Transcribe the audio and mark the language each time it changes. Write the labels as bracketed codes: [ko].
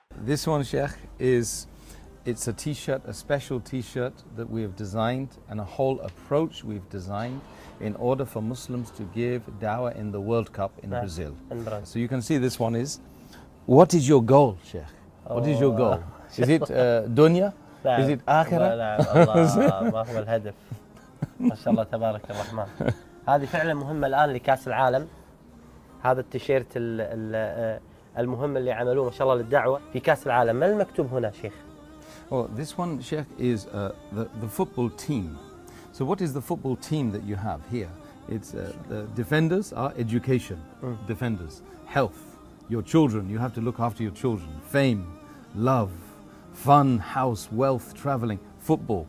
[en] This one, Sheikh, it's a t-shirt, a special t-shirt that we have designed and a whole approach we've designed in order for Muslims to give dawah in the World Cup in Brazil. So you can see this one is, what is your goal, Sheikh? What is your goal? Is it dunya? Is it akhirah? [ar] Allah, Allah, Allah, ما شاء الله تبارك الرحمن هذه فعلا مهمة الآن لكأس العالم هذا التيشيرت المهم اللي عملوه ما شاء الله للدعوة في كأس العالم ما المكتوب هنا شيخ؟ [en] Oh, this one, Sheikh, is the football team. So what is the football team that you have here? It's the defenders are education, defenders, health, your children. You have to look after your children. Fame, love, fun, house, wealth, traveling, football.